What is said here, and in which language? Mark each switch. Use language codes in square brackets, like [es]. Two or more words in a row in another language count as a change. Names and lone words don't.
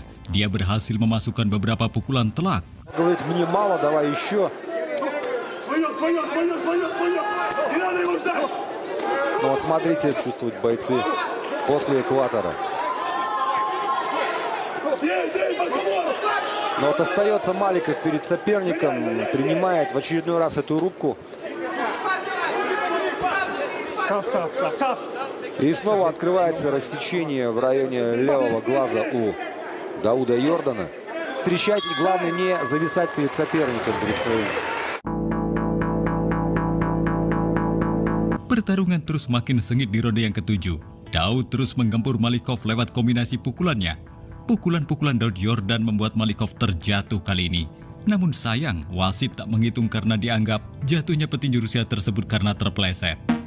[id] Dia berhasil memasukkan beberapa pukulan telak. [ru] Говорит, мне мало, давай еще. Но вот смотрите, чувствуют бойцы после экватора. Но вот остается Маликов перед соперником, принимает в очередной раз эту рубку. И снова открывается рассечение в районе левого глаза у Дауда Йордана. Встречать и главное не зависать перед соперником, перед своим. [id] Pertarungan terus makin sengit di ronde yang ketujuh. Daud terus menggempur Malikov lewat kombinasi pukulannya. Pukulan-pukulan Daud Yordan membuat Malikov terjatuh kali ini. Namun sayang, wasit tak menghitung karena dianggap jatuhnya petinju Rusia tersebut karena terpleset.